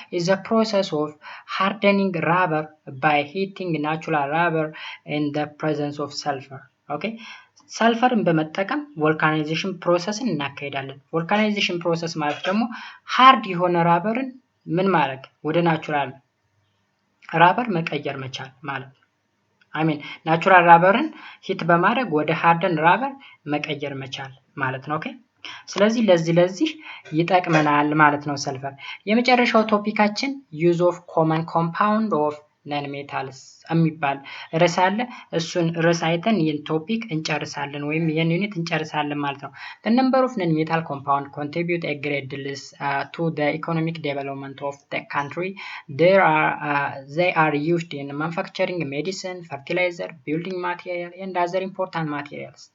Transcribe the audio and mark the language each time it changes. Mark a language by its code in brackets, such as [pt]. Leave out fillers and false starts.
[en] is a process of hardening rubber by heating natural rubber in the presence of sulfur. [am] ኦኬ ሰልፈርን በመጠቀም vulcanization ፕሮሰስን እናካሄዳለን። vulcanization ፕሮሰስ ማለት ደግሞ ሃርድ የሆነ ራበርን ምን ማድረግ ወደ ናቹራል ራበር መቀየር መቻል ማለት ነው። ናቹራል ራበርን ሂት በማድረግ ወደ ሃርደን ራበር መቀየር መቻል ማለት ነው። ኦኬ ስለዚህ ለዚህ ይጠቅመናል ማለት ነው ሰልፈር። የመጨረሻው ቶፒካችን ዩዝ ኦፍ ኮመን ኮምፓውንድ ኦፍ ነን ሜታልስ የሚባል ርዕስ አለ። እሱን ርዕስ አይተን ይህን ቶፒክ እንጨርሳለን ወይም ይህን ዩኒት እንጨርሳለን ማለት ነው። [en] the number of non-metal compound contribute a great deal to the economic development of the country. They are used in manufacturing medicine, fertilizer, building material and other important materials.